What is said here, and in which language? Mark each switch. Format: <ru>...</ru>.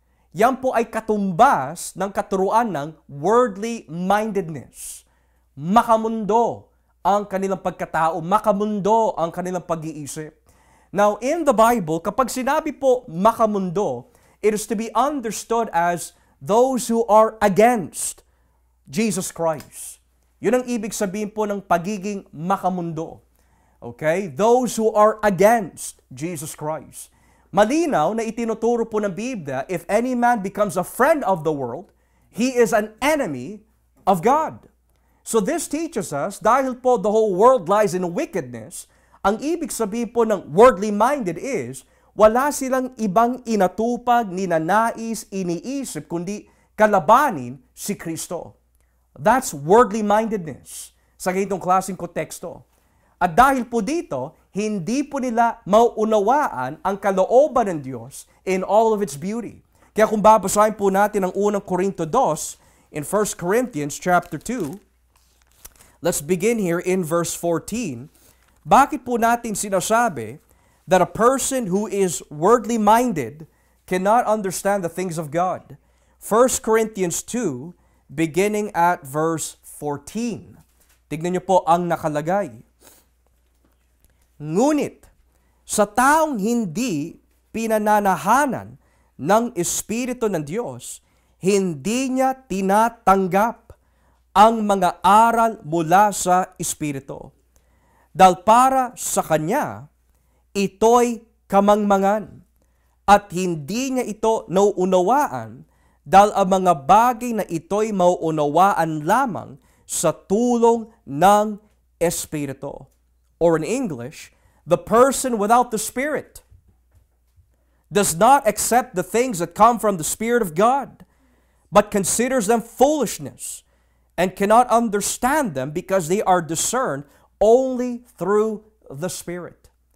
<tl>Yan po ay katumbas ng katuruan ng worldly mindedness. Makamundo ang kanilang pagkatao, makamundo ang kanilang pag-iisip.</tl> <en>Now, in the Bible,</en> <tl>kapag sinabi po makamundo,</tl> <en>it is to be understood as those who are against Jesus Christ.</en> <tl>Yun ang ibig sabihin po ng pagiging makamundo. Okay?</tl> <en>Those who are against Jesus Christ.</en> <tl>Malinaw na itinuturo po ng Biblia,</tl> <en>if any man becomes a friend of the world, he is an enemy of God. So this teaches us,</en> <tl>dahil po</tl> <en>the whole world lies in wickedness,</en> <tl>ang ibig sabihin po ng</tl> <en>worldly minded is,</en> <tl>wala silang ibang inatupag, ninanais, iniisip, kundi kalabanin si Kristo.</tl> <en>That's worldly mindedness</en> <tl>sa ganitong klaseng konteksto. At dahil po dito, hindi po nila mauunawaan ang kalooban ng Diyos</tl> <en>in all of its beauty.</en> <tl>Kaya kung babasahin po natin ang unang Korinto 2,</tl> <en>in 1 Corinthians chapter 2, let's begin here in verse 14.</en> <tl>Bakit po natin sinasabi</tl> <en>that a person who is worldly minded cannot understand the things of God? 1 Corinthians 2, beginning at verse 14.</en> <tl>Tignan niyo po ang nakalagay. Ngunit, sa taong hindi pinananahanan ng Espiritu ng Diyos, hindi niya tinatanggap ang mga aral mula sa Espiritu. Dahil para sa kanya, ito'y kamangmangan at hindi niya ito nauunawaan dahil ang mga bagay na ito'y mauunawaan lamang sa tulong ng Espiritu.</tl> <en>Or in English, the person without the Spirit does not accept the things that come from the Spirit of God, but considers them foolishness and cannot understand them because they are discerned only through the Spirit.</en>